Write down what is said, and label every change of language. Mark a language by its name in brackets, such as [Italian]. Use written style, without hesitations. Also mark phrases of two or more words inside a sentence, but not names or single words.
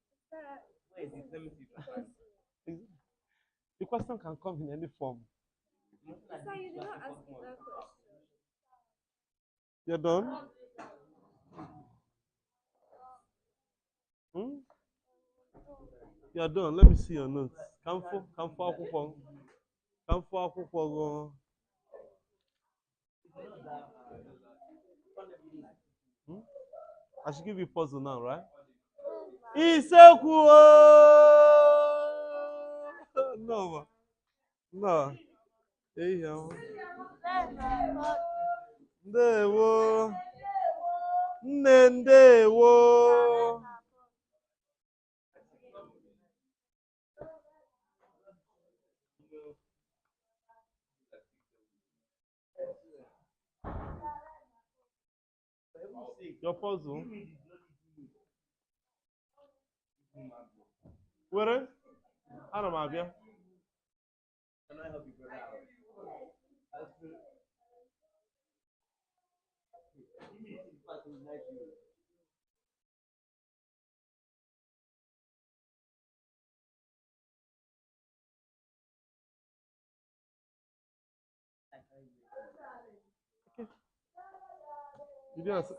[English] Where is it? Let me see. The question can come in any form. Sir, you did not ask me that question. You're done? Hmm? You're done. Let me see your notes. [Igbo] Kamfo akwụkwọ. Kamfo akwụkwọ go. Hmm? [English] I should give you puzzle now, right? [Igbo] Isekwu. No. [English] No. [Igbo] Hey, ndewo. Nne ndewo. [English] Your puzzle. Where? [Igbo] Ana m abịa. [English] Can I help you, brother? You didn't answer,